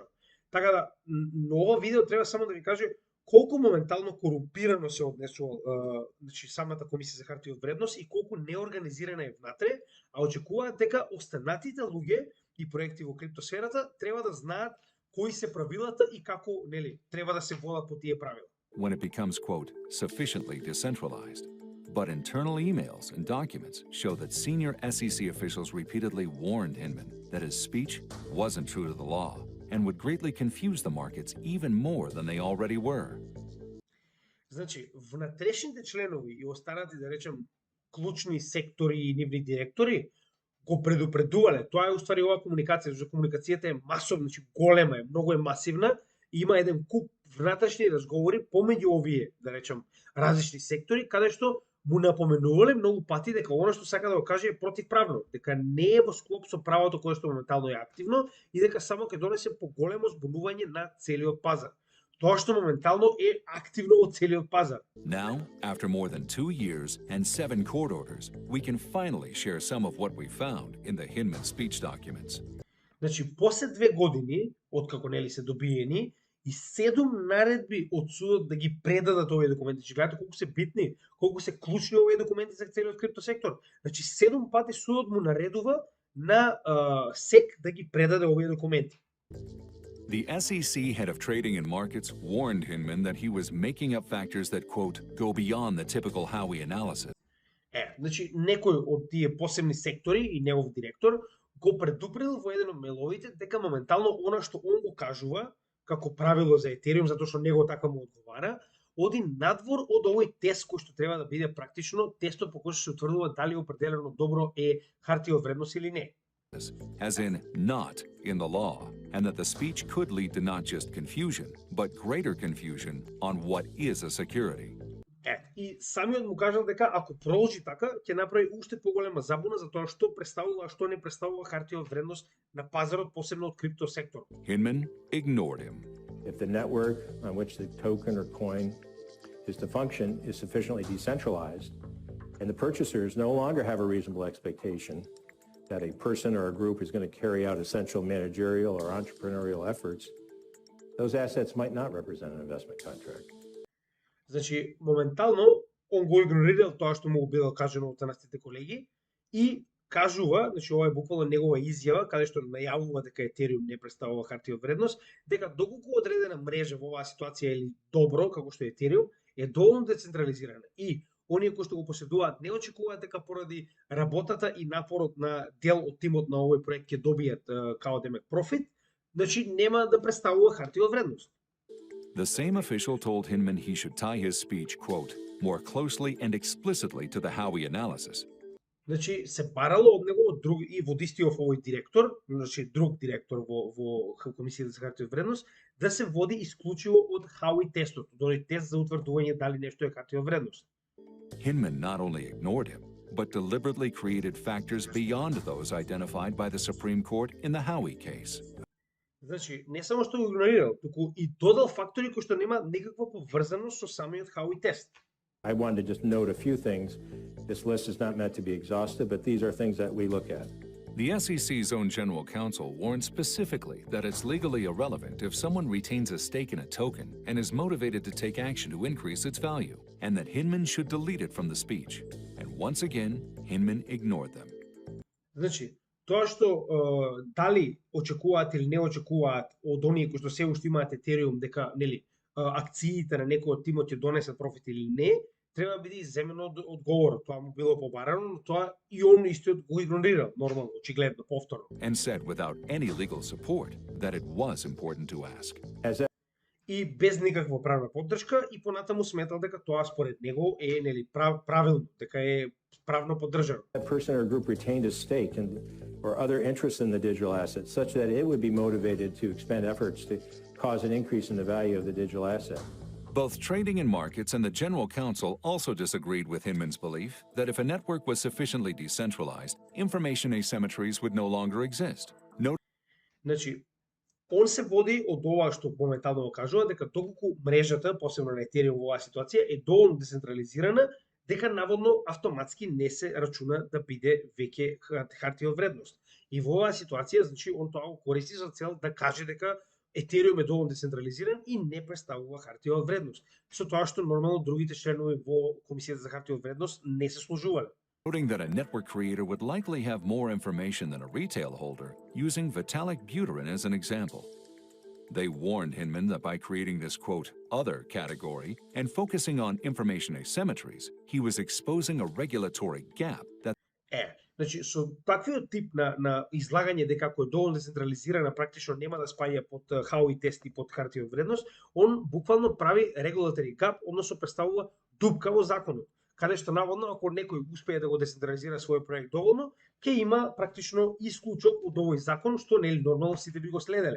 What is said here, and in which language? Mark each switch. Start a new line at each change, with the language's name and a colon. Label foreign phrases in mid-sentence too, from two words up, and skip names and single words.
Macedonian: Така да, на ова видео треба само да ви каже колку моментално корумпирано се однесува значи самата комисија за хартија од вредност и колку неорганизирана е внатре, а очекуваат дека останатите луѓе и проекти во криптосферата треба да знаат кои се правилата и како, нели, треба да се водат по тие правила.
English: When it becomes, quote, sufficiently decentralized. But internal emails and documents show that senior SEC officials repeatedly warned Hinman that his speech wasn't true to the law and would greatly confuse the markets even more than they already were.
Macedonian: Значи, внатрешните членови и останати, да речем, клучни сектори и нивни директори го предупредувале. Тоа е уствари оваа комуникација, за комуникацијата е масовна, значи голема е, многу е масивна, и има еден куп внатрешни разговори помеѓу овие, да речем, различни сектори, каде што му напоменувале многу пати дека она што сака да го каже е противправно, дека не е во склоп со правото кое што моментално е активно и дека само ќе донесе поголемо збунување на целиот пазар. Тоа што моментално е активно во целиот пазар.
English: Now, after more than 2 years and 7 court orders, we can finally share some of what we found in the Hinman speech documents.
Macedonian: Значи, после 2 години, откако нели се добиени, и 7 наредби од судот да ги предадат овие документи. Че гледате колку се битни, колку се клучни овие документи за целиот криптосектор. Значи, 7 пати судот му наредува на СЕК да ги предаде овие документи.
English: The SEC head of trading and markets warned Hinman that he was making up factors that, quote, go beyond the typical Howey analysis.
Macedonian: Значи, некој од тие посебни сектори и негов директор го предупредил во еден од мейловите дека моментално она што он го кажува како правило за Етериум, затоа што него така му одговара, оди надвор од овој тест кој што треба да биде практично тестот по кој што се утврдува дали определено добро е хартија од вредност или не.
English: As in not in the law, and that the speech could lead to not just confusion, but greater confusion on what is a security.
Macedonian: И самиот му кажал дека ако продолжи така, ќе направи уште поголема забуна за тоа што представува, а што не представува хартија од вредност на пазарот, посебно од криптосектор.
English: Hinman ignored him. If the network on which the token or coin is to function is sufficiently decentralized, and the purchasers no longer have a reasonable expectation that a person or a group is going to carry out essential managerial or entrepreneurial efforts, those assets might not represent an investment contract.
Macedonian: Значи, моментално, он го игнорирал тоа што му било кажано од останатите колеги и кажува, значи ова е буквално негова изјава, каде што најавува дека Етериум не представува хартија од вредност, дека доколку одредена мрежа во оваа ситуација или добро, како што е Етериум, е доволно децентрализирана и оние кои што го поседуваат не очекуваат дека поради работата и напорот на дел од тимот на овој проект ќе добијат као демек профит, значи нема да представува хартија од вредност.
English: The same official told Hinman he should tie his speech, quote, more closely and explicitly to the Howey analysis.
Macedonian: Значи, се барало од него од друг и водистиот овој директор, значи друг директор во комисијата за хартија од вредност, да се води исклучиво од Howey тестот, од оној тест за утврдување дали нешто е хартија од вредност.
English: Hinman not only ignored him, but deliberately created factors beyond those identified by the Supreme Court in the Howey case.
Macedonian: Значи, не само што го игнорирал, туку и додал фактори кои што нема никаква поврзаност со самиот Howey тест.
English: I wanted to just note a few things. This list is not meant to be exhaustive, but these are things that we look at. The SEC's own general counsel warned specifically that it's legally irrelevant if someone retains a stake in a token and is motivated to take action to increase its value, and that Hinman should delete it from the speech. And once again, Hinman ignored them.
Macedonian: Значи, тоа што дали очекуваат или не очекуваат од оние кои што се уште имаат Етериум дека нели акциите на некој од тимот ќе донесат профит или не, треба да биде изземено од одговорот. Тоа му било побарано, но тоа и он истиот го игнорирал, нормално, очигледно, повторно.
English: And said without any legal support that it was important to ask.
Macedonian: И без никаква правна поддршка и понатаму сметал дека тоа според него е нели правилно, дека е правно поддржано.
English: That person or group retained a stake or other interests in the digital asset such that it would be motivated to expend efforts to cause an increase in the value of the digital asset. Both Trading and Markets and the General Counsel also disagreed with Hinman's belief that if a network was sufficiently decentralized, information asymmetries would no longer exist.
Macedonian: Значи, он се води од ова што моментално го кажува, дека доколку мрежата, посебно на Ethereum во оваа ситуација, е доволно децентрализирана, дека наводно автоматски не се рачуна да биде веќе хартија од вредност. И во оваа ситуација, значи, он тоа го користи за цел да каже дека Ethereum е доволно децентрализиран и не представува хартија од вредност. Со тоа што нормално другите членови во Комисијата за хартија од вредност не се служувале.
English: Noting that a network creator would likely have more information than a retail holder, using Vitalik Buterin as an example. They warned Hinman that by creating this, quote, other category and focusing on information asymmetries, he was exposing a regulatory gap that
Macedonian: Значи, со таквиот тип на излагање дека ако е доволно децентрализирана, практично нема да спаѓа под Хауи тест и под хартија од вредност, он буквално прави
English: regulatory gap,
Macedonian: односно представува дупка во законот, каде што наводно ако некој успее да го децентрализира својот проект доволно, ќе има практично исклучок од овој закон, што нели нормално сите би го следеле.